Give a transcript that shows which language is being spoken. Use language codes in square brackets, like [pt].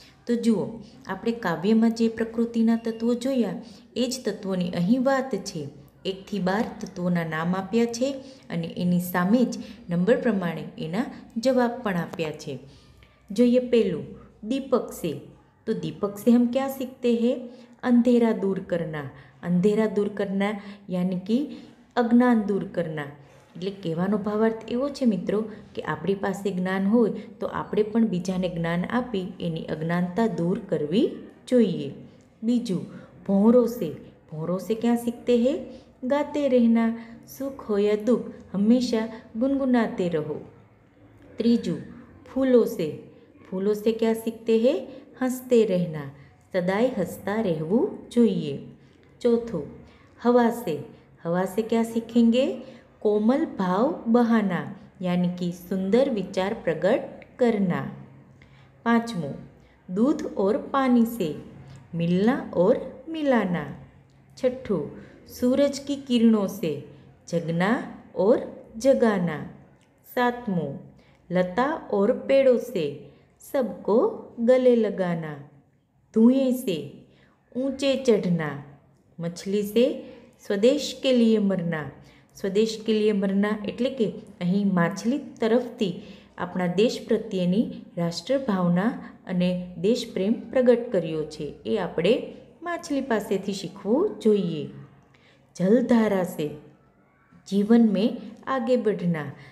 [gu] તો જુઓ, આપણે કાવ્યમાં જે પ્રકૃતિના તત્વો જોયા એ જ તત્વોની અહીં વાત છે. 1 થી 12 તત્વોના નામ આપ્યા છે અને એની સામે જ નંબર પ્રમાણે એના જવાબ પણ આપ્યા છે. જોઈએ પહેલું, [hi] दीपक से. तो दीपक से हम क्या सीखते हैं? अंधेरा दूर करना. अंधेरा दूर करना यानी कि अज्ञान दूर करना. [gu] એટલે કહેવાનો ભાવાર્થ એવો છે મિત્રો કે આપણી પાસે જ્ઞાન હોય તો આપણે પણ બીજાને જ્ઞાન આપી એની અજ્ઞાનતા દૂર કરવી જોઈએ. બીજું, [hi] ભોંરો સે. ભોંરો સે ક્યાં सीखते हैं? गाते रहना. सुख हो या दुख हमेशा गुनगुनाते रहो. ત્રીજું, फूलों से. फूलों से क्या सीखते हैं? हंसते रहना. सदाई हंसता [gu] रहવું જોઈએ. [hi] चौथों, हवा से. हवा से क्या सीखेंगे? कोमल भाव बहाना यानी कि सुंदर विचार प्रकट करना. पाँचवों, दूध और पानी से. मिलना और मिलाना. छठों, सूरज की किरणों से. जगना और जगाना. सातवां, लता और पेड़ों से. सबको गले लगाना. धुएं से ऊंचे चढ़ना. मछली से स्वदेश के लिए मरना. સ્વદેશ કે લીએ મરના [gu] એટલે કે અહીં માછલી તરફથી આપણા દેશ પ્રત્યેની રાષ્ટ્રભાવના અને દેશપ્રેમ પ્રગટ કર્યો છે એ આપણે માછલી પાસેથી શીખવું જોઈએ. [hi] જલધારા સે જીવન મેં આગે બઢના.